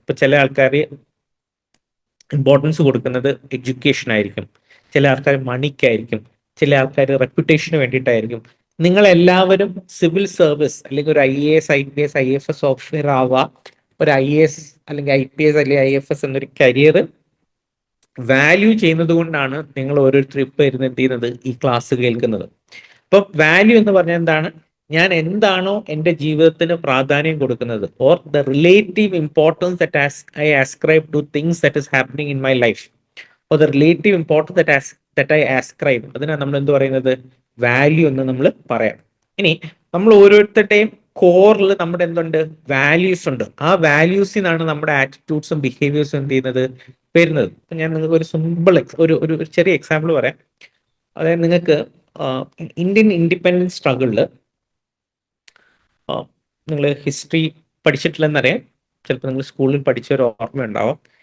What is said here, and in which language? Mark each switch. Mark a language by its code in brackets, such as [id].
[ml] ഇപ്പൊ ചില ആൾക്കാർ ഇമ്പോർട്ടൻസ് കൊടുക്കുന്നത് എഡ്യൂക്കേഷൻ ആയിരിക്കും, ചില ആൾക്കാർ മണിക്കായിരിക്കും, ചില ആൾക്കാർ റെപ്യൂട്ടേഷന് വേണ്ടിയിട്ടായിരിക്കും. നിങ്ങളെല്ലാവരും സിവിൽ സർവീസ് അല്ലെങ്കിൽ ഒരു IAS, IPS, IFS ഓഫീസർ ആവുക, ഒരു IAS അല്ലെങ്കിൽ IPS അല്ലെങ്കിൽ IFS എന്നൊരു കരിയർ വാല്യൂ ചെയ്യുന്നത് കൊണ്ടാണ് നിങ്ങൾ ഓരോരുത്തരും ഇപ്പൊ ഇരുന്ന് എന്ത് ചെയ്യുന്നത്? ഈ ക്ലാസ് കേൾക്കുന്നത്. അപ്പൊ വാല്യൂ എന്ന് പറഞ്ഞാൽ എന്താണ്? ഞാൻ എന്താണോ എൻ്റെ ജീവിതത്തിന് പ്രാധാന്യം കൊടുക്കുന്നത്, [en] or the relative importance that I ascribe to things that is happening in my life, or the relative importance that I ascribe, [ml] അതിനാണ് നമ്മൾ എന്ത് പറയുന്നത്? വാല്യൂ എന്ന് നമ്മൾ പറയാം. ഇനി നമ്മൾ ഓരോരുത്തരുടെയും കോറിൽ നമ്മുടെ എന്തുണ്ട്? വാല്യൂസ് ഉണ്ട്. ആ വാല്യൂസിൽ നിന്നാണ് നമ്മുടെ ആറ്റിറ്റ്യൂഡ്സും ബിഹേവിയേഴ്സും എന്ത് ചെയ്യുന്നത്? വരുന്നത്. ഞാൻ നിങ്ങൾക്ക് ഒരു സിമ്പിൾ ഒരു ചെറിയ എക്സാമ്പിൾ പറയാം. അതായത് നിങ്ങൾക്ക് ഇന്ത്യൻ ഇൻഡിപെൻഡൻസ് സ്ട്രഗിളിൽ നിങ്ങൾ ഹിസ്റ്ററി പഠിച്ചിട്ടില്ലെന്നറിയാം, ചിലപ്പോൾ നിങ്ങൾ സ്കൂളിൽ പഠിച്ച ഒരു ഓർമ്മ ഉണ്ടാവും.